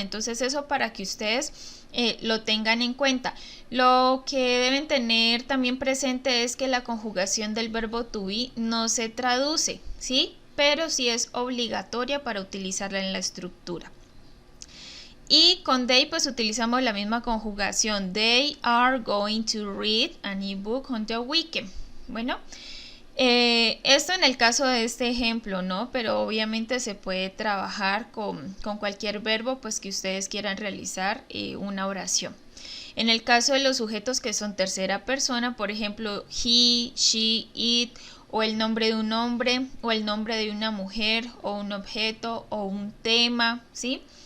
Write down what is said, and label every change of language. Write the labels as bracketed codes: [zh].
[es] Entonces eso para que ustedes lo tengan en cuenta. Lo que deben tener también presente es que la conjugación del verbo to be no se traduce, ¿sí? Pero sí es obligatoria para utilizarla en la estructura. Y con they pues utilizamos la misma conjugación. [en] They are going to read an ebook on the weekend. [es] Bueno, esto en el caso de este ejemplo, ¿no? Pero obviamente se puede trabajar con cualquier verbo pues que ustedes quieran realizar una oración. En el caso de los sujetos que son tercera persona, por ejemplo, he, she, it, o el nombre de un hombre, o el nombre de una mujer, o un objeto, o un tema, ¿sí?